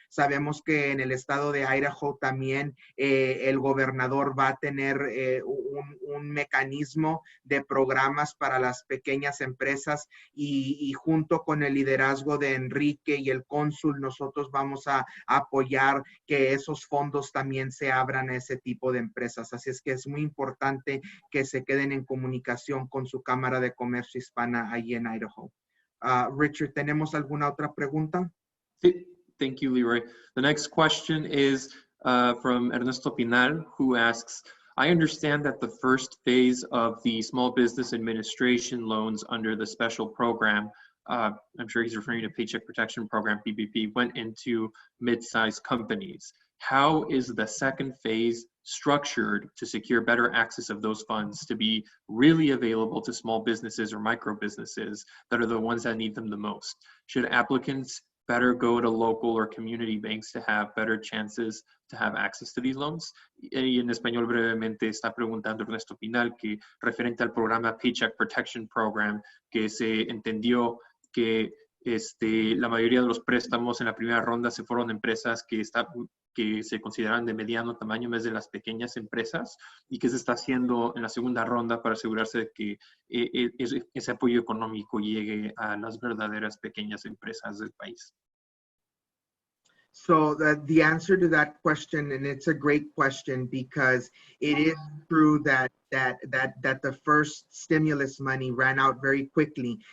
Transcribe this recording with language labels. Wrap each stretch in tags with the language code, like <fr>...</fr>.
<es>Sabemos que en el estado de Idaho también el gobernador va a tener un mecanismo de programas para las pequeñas empresas y junto con el liderazgo de Enrique y el cónsul, nosotros vamos a apoyar que esos fondos también se abran a ese tipo de empresas. Así es que es muy importante que se queden en comunicación con su Cámara de Comercio Hispana allí en Idaho. Richard, ¿tenemos alguna otra pregunta?</es> <en>Sí. Thank you, LeRoy. The next question is from Ernesto Pinal, who asks, I understand that the first phase of the Small Business Administration loans under the special program, I'm sure he's referring to Paycheck Protection Program, PPP, went into mid-sized companies. How is the second phase structured to secure better access of those funds to be really available to small businesses or micro businesses that are the ones that need them the most? Should applicants better go to local or community banks to have better chances to have access to these loans?</en> <es>Y en español brevemente está preguntando Ernesto Pinal que referente al programa Paycheck Protection Program, que se entendió que la mayoría de los préstamos en la primera ronda se fueron de empresas que se consideran de mediano tamaño, en vez de las pequeñas empresas, y qué se está haciendo en la segunda ronda para asegurarse de que ese apoyo económico llegue a las verdaderas pequeñas empresas del país.</es> <en>So the answer to that question, and it's a great question because it is true that the first stimulus money ran out very quickly.</en>